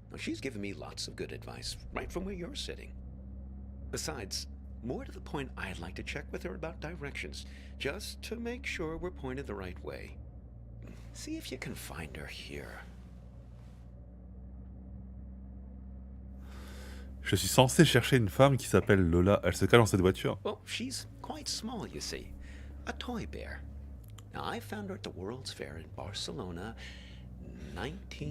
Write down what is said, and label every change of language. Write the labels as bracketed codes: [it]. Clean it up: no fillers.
[en] Now, she's given me lots of good advice, right from where you're sitting. Besides, more to the point, I'd like to check with her about directions, just to make sure we're pointed the right way. See if you can find her here. [fr] Je suis censé chercher une femme qui s'appelle Lola. Elle se cache dans cette voiture. [en] Well, she's quite small, you see. A toy bear. Now, I found her at the World's Fair in Barcelona, 19...